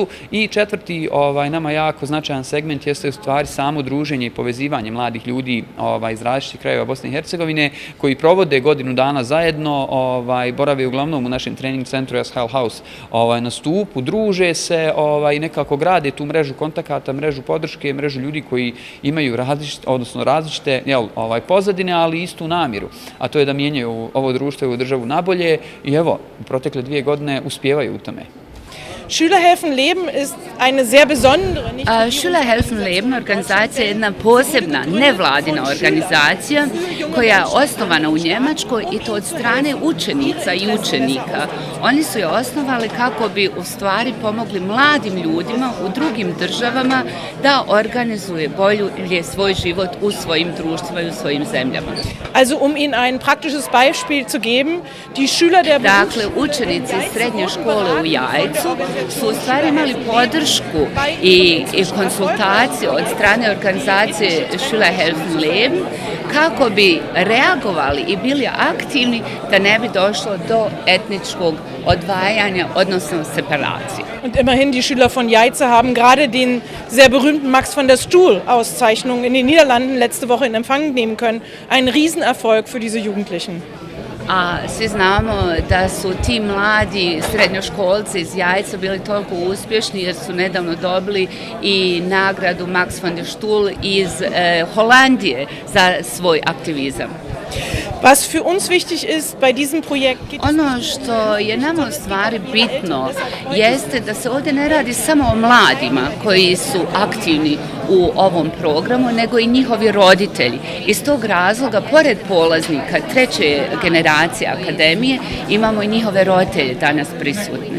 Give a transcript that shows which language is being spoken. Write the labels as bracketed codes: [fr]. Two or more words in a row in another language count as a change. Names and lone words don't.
[bs] I četvrti, nama jako značajan segment jeste u stvari samo druženje i povezivanje mladih ljudi iz različitih krajeva Bosne i Hercegovine koji provode godinu dana zajedno, borave uglavnom u našem trening centru Ashal House na Stupu, druže se i nekako grade tu mrežu kontakata, mrežu podrške, mrežu ljudi koji imaju različite pozadine, ali istu namjeru, a to je da mijenjaju ovo društvo i ovu državu nabolje i evo, u protekle 2 godine uspijevaju u tome. [de] Schüler helfen Leben ist eine sehr besondere... [bs] Schüler helfen Leben organizacija je jedna posebna nevladina organizacija koja je osnovana u Njemačkoj i to od strane učenica i učenika. Oni su je osnovali kako bi u stvari pomogli mladim ljudima u drugim državama da organizuje bolje svoj život u svojim društvima i u svojim zemljama. [de] Also ihnen ein praktisches Beispiel zu geben, die Schüler der... [bs] Dakle, učenici srednje škole u Jajcu su u stvari imali podršku i konsultacije od strane organizacije Schüler helfen Leben kako bi reagovali i bili aktivni da ne bi došlo do etničkog odvajanja, odnosno separacije. [de] Und immerhin, die Schüler von Jajce haben gerade den sehr berühmten Max von der Stuhl-Auszeichnung in den Niederlanden letzte Woche in Empfang nehmen können. Ein Riesenerfolg für diese Jugendlichen. [bs] A svi znamo da su ti mladi srednjoškolci iz Jajca bili toliko uspješni jer su nedavno dobili i nagradu Max von der Stuhl iz Holandije za svoj aktivizam. [de] Was für uns wichtig ist bei diesem Projekt... [bs] Ono što je nama u stvari bitno jeste da se ovdje ne radi samo o mladima koji su aktivni u ovom programu, nego i njihovi roditelji. Iz tog razloga, pored polaznika treće generacije akademije, imamo i njihove roditelje danas prisutne.